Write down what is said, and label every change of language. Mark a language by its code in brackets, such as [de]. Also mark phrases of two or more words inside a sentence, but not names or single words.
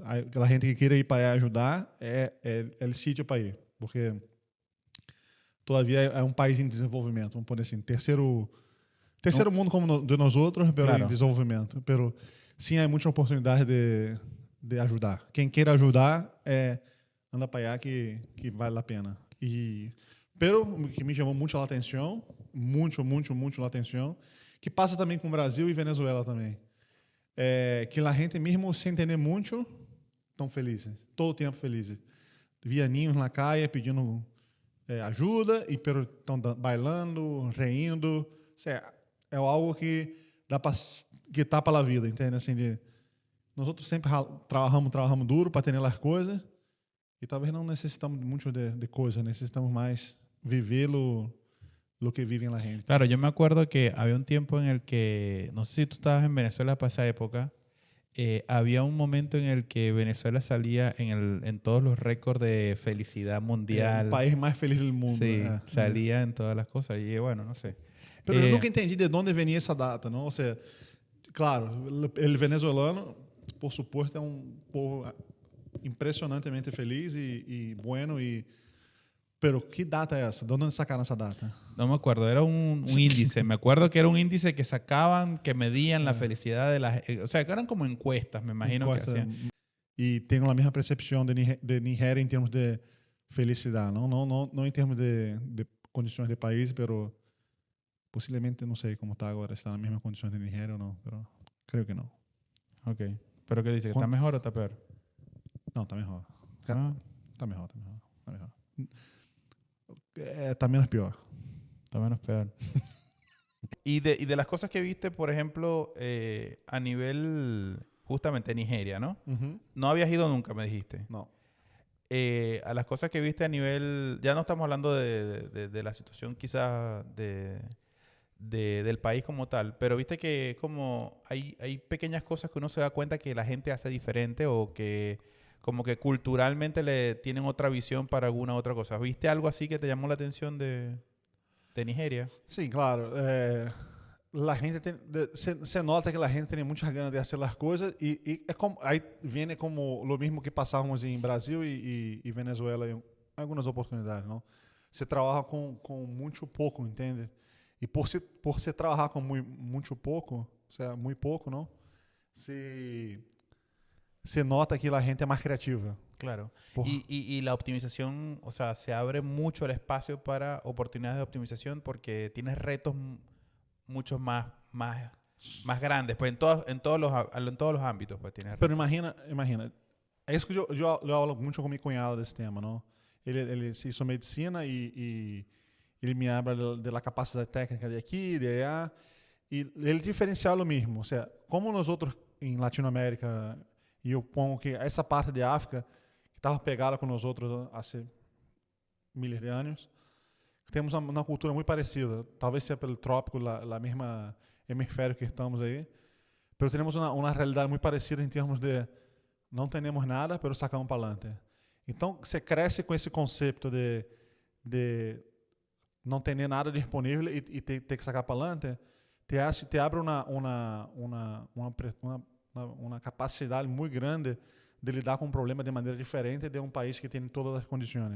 [pt] Aquela gente que queira ir para ajudar é o sítio para ir, porque todavia é um país em desenvolvimento, vamos pôr assim, terceiro mundo como de nós outros, pero Claro. em desenvolvimento. Pero sim, há muita oportunidade de ajudar. Quem queira ajudar anda para allá que vale a pena. Pero o que me chamou muito a atenção, muito a atenção, que passa também com o Brasil e Venezuela também, que a gente mesmo sem entender muito estão felizes, todo o tempo felizes. Via ninhos na calle pedindo ajuda e pero estão bailando, rindo. É algo que dá para que tapa a vida, entende? Assim, nós outros sempre trabalhamos duro para ter as coisas e talvez não necessitamos muito de coisa, necessitamos mais viver [es] lo que [pt] vivem la gente. [es] Claro, yo me acuerdo que había un tiempo en el que, no sé si tú estabas en Venezuela para esa época, había un momento en el que Venezuela salía en todos los récords de felicidad mundial. [pt] O país mais feliz do mundo. [es] Sí, salía en todas las cosas y bueno, no sé. [pt] Pero eu nunca entendi de onde venia essa data, não? Ou seja, claro, o venezuelano, por suposto, é um povo impressionantemente feliz e [es] bueno pero ¿qué data es esa? ¿De dónde sacaron esa data? No me acuerdo, era un índice. Me acuerdo que era un índice que sacaban, que medían la felicidad de las... O sea, que eran como encuestas, me imagino que hacían. [pt] E tenho a mesma percepção de Nigéria em termos de felicidade, não em termos de condições de país, pero possivelmente não sei como está agora, está na mesma condição de Nigéria ou não, pero creio que não. [es] Ok. ¿Pero qué dice? ¿Que está mejor o está peor? [pt] Não, está melhor. Ah. Está melhor. Está menos pior. [es] Está menos peor. y de las cosas que viste, por ejemplo, a nivel justamente Nigeria, ¿no? Uhum. No habías ido nunca, me dijiste. [pt] Não. [es] a las cosas que viste a nivel, ya no estamos hablando de la situación quizás del país como tal, pero viste que como hay pequeñas cosas que uno se da cuenta que la gente hace diferente o que como que culturalmente le tienen otra visión para alguna otra cosa. ¿Viste algo así que te llamó la atención de Nigeria? [pt] Sim, claro. La gente se nota que a gente tem muitas ganas de fazer as coisas e é como, aí vem como o mesmo que passávamos em Brasil e Venezuela em algumas oportunidades, não? Você trabalha com muito pouco, entende? E por se trabalhar com muito pouco, ou seja, muito pouco, não? Se nota que a gente é mais criativa. Claro. Por- [es] Y la optimización, o sea, se abre mucho el espacio para oportunidades de optimización porque tienes retos mucho más grandes, pues en todos los ámbitos, pues tienes Pero retos. imagina. [pt] É isso que eu falo muito com meu cunhado desse tema, não? Ele [es] se hizo [pt] medicina e ele [es] me habla [pt] da capacidade técnica de aqui, de allá, e ele diferencial é o mesmo. Ou seja, como nós outros em Latinoamérica, e eu pongo que essa parte de África, que estava pegada com nós outros há milhares de anos, temos uma cultura muito parecida. Talvez seja pelo trópico, a mesma hemisfério que estamos aí, mas temos uma realidade muito parecida em termos de não temos nada, mas sacamos para adelante. Então, você cresce com esse conceito de não ter nada disponível e ter que sacar para adelante, te abre uma capacidade muito grande de lidar com um problema de maneira diferente de um país que tem todas as condições.